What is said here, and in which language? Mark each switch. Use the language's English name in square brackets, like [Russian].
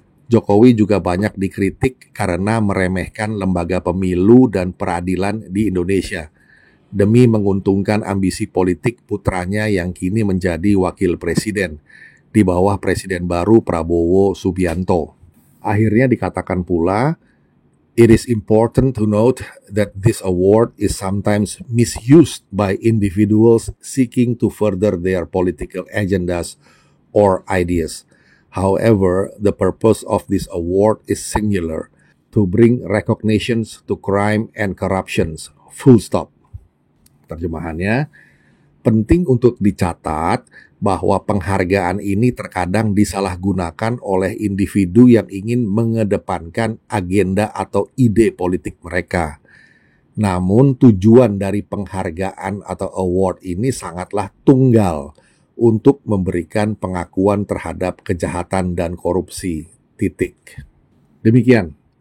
[Indonesian] Jokowi juga banyak dikritik karena meremehkan lembaga pemilu dan peradilan di Indonesia demi menguntungkan ambisi politik putranya yang kini menjadi wakil presiden di bawah presiden baru Prabowo Subianto. Akhirnya dikatakan pula, [English] it is important to note that this award is sometimes misused by individuals seeking to further their political agendas or ideas. However, the purpose of this award is singular, to bring recognitions to crime and corruptions, full stop. [Indonesian] Terjemahannya, penting untuk dicatat bahwa penghargaan ini terkadang disalahgunakan oleh individu yang ingin mengedepankan agenda atau ide politik mereka. Namun tujuan dari penghargaan atau award ini sangatlah tunggal untuk memberikan pengakuan terhadap kejahatan dan korupsi. Titik. Demikian.